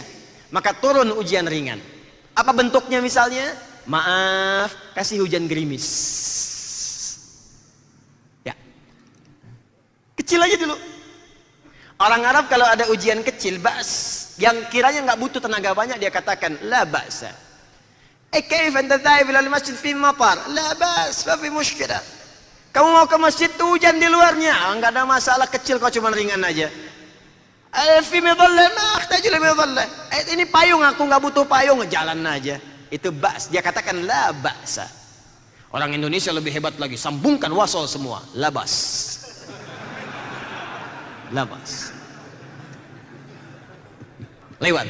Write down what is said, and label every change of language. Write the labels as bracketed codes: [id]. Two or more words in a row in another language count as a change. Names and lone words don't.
[id] Maka turun ujian ringan. Apa bentuknya misalnya? Maaf, kasih hujan gerimis. Ya, kecil aja dulu. Orang Arab kalau ada ujian kecil, ba's, yang kiranya nggak butuh tenaga banyak, dia katakan [ar] لا بأس. كيف أنت ذاهب إلى المسجد في مطر? لا بأس، ما في مشكلة. [id] Kamu mau ke masjid tuh hujan di luarnya, nggak ada masalah, kecil kok, cuma ringan aja. [ar] في مظلة، ما أحتاج لمظلة. [id] Ini payung, aku nggak butuh payung, jalan aja. Itu ba's, dia katakan [ar] لا بأس. [id] Orang Indonesia lebih hebat lagi, sambungkan wasol semua, labas. Labas. Lewat.